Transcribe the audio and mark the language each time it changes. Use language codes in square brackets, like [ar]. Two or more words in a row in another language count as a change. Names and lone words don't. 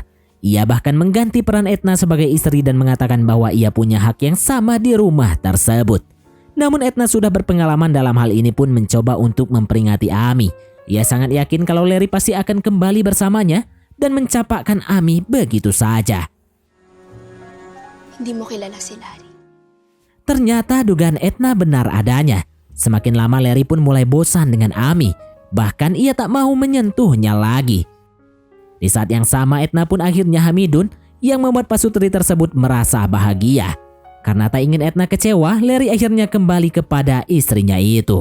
[id] Ia bahkan mengganti peran Edna sebagai istri dan mengatakan bahwa ia punya hak yang sama di rumah tersebut. Namun Edna sudah berpengalaman dalam hal ini pun mencoba untuk memperingati Ami. Ia sangat yakin kalau Larry pasti akan kembali bersamanya dan mencapakkan Ami begitu saja. [tl] Hindi mo kilala si Larry. [id] Ternyata dugaan Edna benar adanya. Semakin lama Larry pun mulai bosan dengan Ami. Bahkan ia tak mau menyentuhnya lagi. Di saat yang sama Edna pun akhirnya hamidun yang membuat pasutri tersebut merasa bahagia. Karena tak ingin Edna kecewa, Larry akhirnya kembali kepada istrinya itu.